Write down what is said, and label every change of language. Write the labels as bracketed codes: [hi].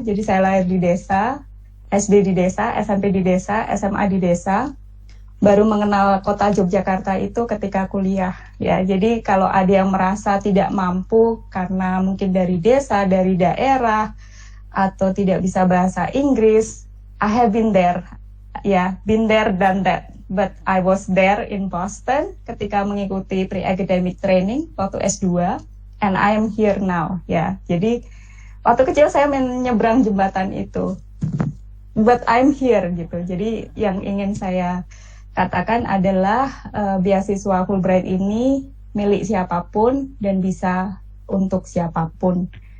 [id] Jadi saya lahir di desa, SD di desa, SMP di desa, SMA di desa. Baru mengenal kota Yogyakarta itu ketika kuliah. Ya, jadi kalau ada yang merasa tidak mampu karena mungkin dari desa, dari daerah, atau tidak bisa bahasa Inggris, [en] I have been there. Ya, been there, done that. But I was there in Boston [id] ketika mengikuti pre-academic training waktu S2, [en] and I am here now. [id] Ya, jadi waktu kecil saya menyeberang jembatan itu, [en] but I'm here [id] gitu. Jadi yang ingin saya katakan adalah beasiswa Fulbright ini milik siapapun dan bisa untuk siapapun.